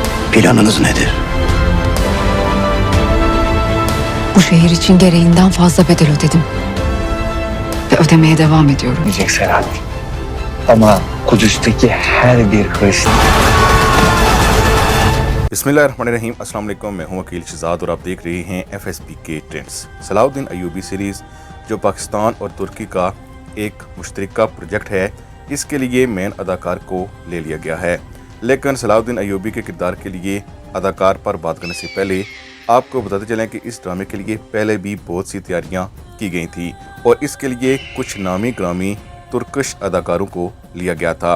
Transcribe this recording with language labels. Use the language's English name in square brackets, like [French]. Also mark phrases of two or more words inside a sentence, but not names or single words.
[Turkish] Planınız nedir? Bu şehir için gereğinden fazla bedel ödedim. Ve ödemeye devam ediyorum. Diyecek Selahattin. Ama Kudüs'teki her bir Hristiyan... [Arabic] بسم الله الرحمن الرحيم السلام عليكم. [Urdu] میں ہوں وکیل شہزاد اور آپ دیکھ رہے ہیں FSP کے ٹرینڈز۔ صلاح الدین ایوبی سیریز جو پاکستان اور ترکی کا ایک مشترکہ پروجیکٹ ہے، اس کے لیے مین اداکار کو لے لیا گیا ہے. لیکن صلاح الدین ایوبی کے کردار کے لیے اداکار پر بات کرنے سے پہلے آپ کو بتاتے چلیں کہ اس ڈرامے کے لیے پہلے بھی بہت سی تیاریاں کی گئی تھی اور اس کے لیے کچھ نامی گرامی ترکش اداکاروں کو لیا گیا تھا.